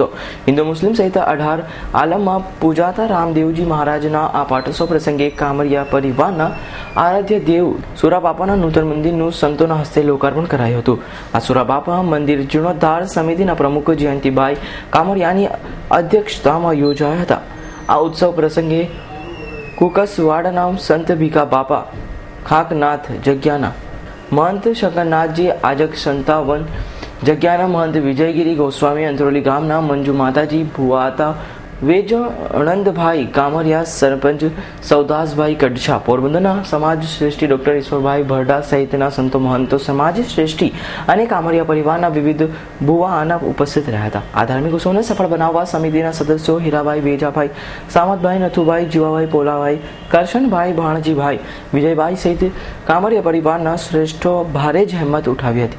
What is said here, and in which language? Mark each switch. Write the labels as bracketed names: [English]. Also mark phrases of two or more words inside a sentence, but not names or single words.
[Gujarati] હિન્દુ મુસ્લિમ સહિત 18 આલમમાં પૂજાતા રામદેવજી મહારાજના આ પાટોત્સવ પ્રસંગે કામરિયા પરિવારના આરાધ્ય દેવ સુરાબાપાના નૂતન મંદિરનું સંતોના હસ્તે લોકાર્પણ કરાયું હતું। આ સુરાબાપા મંદિર જીર્ણોદ્ધાર સમિતિના પ્રમુખ જયંતિભાઈ કામરિયાની અધ્યક્ષતામાં યોજાયા હતા। આ ઉત્સવ પ્રસંગે કુકસવાડાના સંત ભીખા બાપા, ખાકનાથ જગ્યાના મહંત શંકરનાથજી, આજક 57 જગ્યાના મહંત વિજયગિરી ગોસ્વામી, અંત્રોલી ગામના મંજૂ માતાજી, ભુવાતા વેજણંદભાઈ કામરિયા, સરપંચ સૌદાસભાઈ કડછા, પોરબંદરના સમાજ શ્રેષ્ઠી ડૉક્ટર ઈશ્વરભાઈ ભરડા સહિતના સંતો, મહંતો, સમાજ શ્રેષ્ઠી डॉक्टर ईश्वरभाई भरडा सहितना संतो, महंतो, समाज श्रेष्ठी અને કામરિયા પરિવારના વિવિધ ભુવાના ઉપસ્થિત રહ્યા હતા। આ ધાર્મિક ઉત્સવને સફળ બનાવવા સમિતિના સદસ્યો હીરાભાઈ, વેજાભાઈ, સામતભાઈ, નથુભાઈ, જીવાભાઈ, પોલાભાઈ, કરશનભાઈ, ભાણજીભાઈ, વિજયભાઈ સહિત કામરિયા પરિવારના શ્રેષ્ઠો ભારે જહેમત ઉઠાવી હતી।